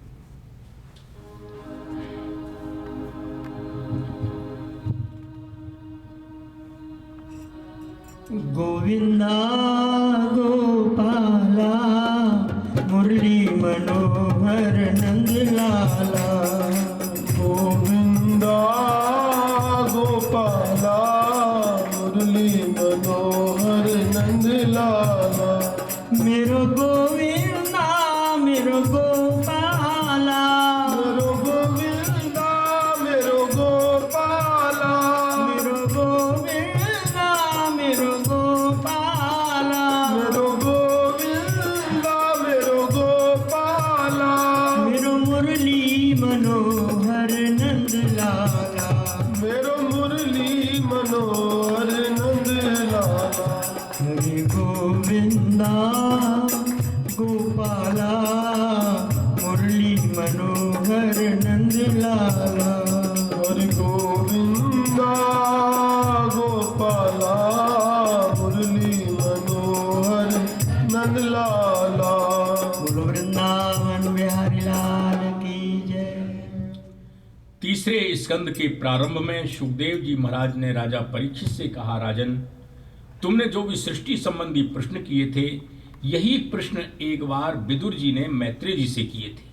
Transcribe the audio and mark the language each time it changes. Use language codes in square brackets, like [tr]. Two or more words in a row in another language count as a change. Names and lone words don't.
[hi] गोविंदा गोपाला मुरली मनोहर नंदलाला। गोविंदा गोपाला मुरली मनोहर नंदलाला। [ne] मेरो गोविंदा मेरो गोपाला। मेरो गोविंदा मेरो गोपाला। मेरो गोविंदा मेरो गोपाला। मेरो गोविंदा मेरो गोपाला। मेरो मुरली मनोहर नंदलाला। मेरो मुरली मनोहर नंदलाला। [hi] हरे गोविंदा गोपाला मुरली मनोहर नंदलाला। हरि गोविंदा गोपाला मुरली मनोहर नंदलाला। बोलो वृंदावन बिहारी लाल की जय। तीसरे स्कंद के प्रारंभ में सुखदेव जी महाराज ने राजा परीक्षित से कहा, राजन, तुमने जो भी सृष्टि संबंधी प्रश्न किए थे, यही प्रश्न एक बार विदुर जी ने मैत्रेय जी से किए थे।